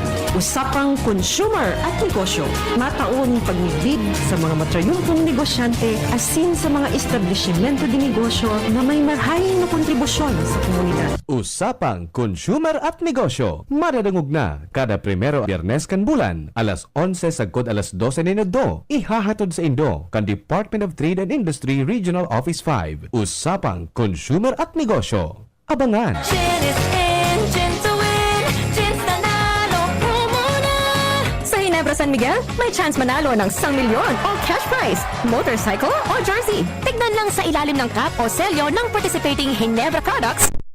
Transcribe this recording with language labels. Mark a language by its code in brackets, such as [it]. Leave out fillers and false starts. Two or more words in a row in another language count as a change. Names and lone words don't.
[bik] Usapang Consumer at Negosyo. Mataon pagnigbig sa mga matrayumpong negosyante asin sa mga establishmento de negosyo na may marhaing na kontribusyon sa komunidad. Usapang Consumer at Negosyo. Madadangog na kada primero Biyernes kan bulan, alas 11 sagkod alas 12 ni Nagdo. Ihahatod sa Indo kan Department of Trade and Industry Regional Office 5. Usapang Consumer at Negosyo. Abangan! [tl] Ginebra San Miguel, may chance manalo ng 1 milyon o cash prize, motorcycle o jersey. Tignan lang sa ilalim ng cap o selyo ng participating Ginebra products